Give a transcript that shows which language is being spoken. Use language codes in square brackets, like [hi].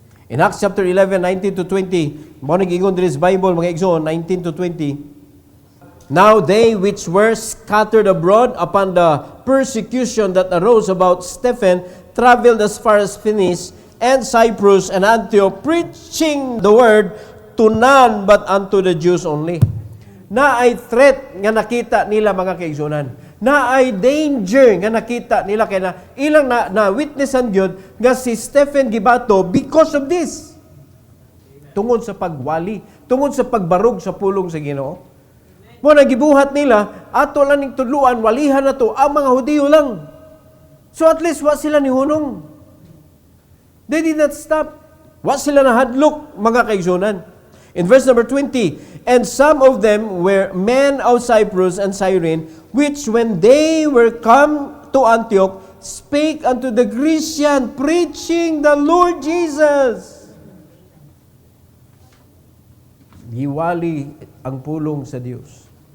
[en] In Acts chapter 11, 19 to 20, [ceb] mo nag-ingon diri sa Bible, mga igsoon, [en] 19 to 20, now they which were scattered abroad upon the persecution that arose about Stephen traveled as far as Phoenice and Cyprus and Antioch, preaching the word to none but unto the Jews only. [ceb] Na ay threat nga nakita nila mga kaigsunan. Na ay danger nga nakita nila kay na ilang na witnessan gyud nga si Stephen gibato [en] because of this. [ceb] Tungod sa pagwali, tungod sa pagbarog sa pulong sa Ginoo. Mo nagibuhat nila ato lang ning tudluan, walihan na to ang mga Hudiyo lang. [en] So at least [ceb] wa sila nihunong. [en] They did not stop. [ceb] Wa sila nahadlok mga kaigsunan. [en] In verse number 20, and some of them were men of Cyprus and Cyrene, which when they were come to Antioch, spake unto the Grecian, preaching the Lord Jesus. [ceb] Giwali ang pulong sa Dios.